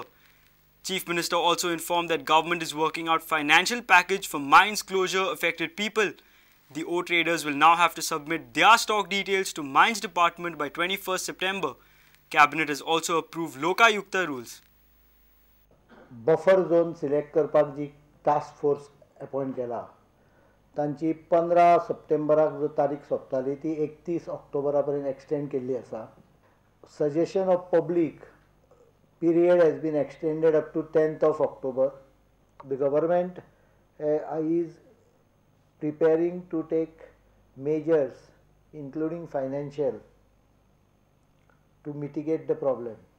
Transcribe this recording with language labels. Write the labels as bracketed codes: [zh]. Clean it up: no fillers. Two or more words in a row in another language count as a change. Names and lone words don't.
[en] Chief Minister also informed that government is working out financial package for mines closure affected people. The ore traders will now have to submit their stock details to Mines Department by 21st September. Cabinet has also approved Lokayukta rules. Buffer zone select [kok] करपाक जी [en] task force [kok] अपॉइंट केला तांची 15 सप्टेंबराक जो तारीख सोंपताली ती 31 ऑक्टोबरा पर्यंत एक्सटेंड केल्ली आसा. [en] Suggestion of public period has been extended up to 10th of October. The government is preparing to take measures including financial to mitigate the problem.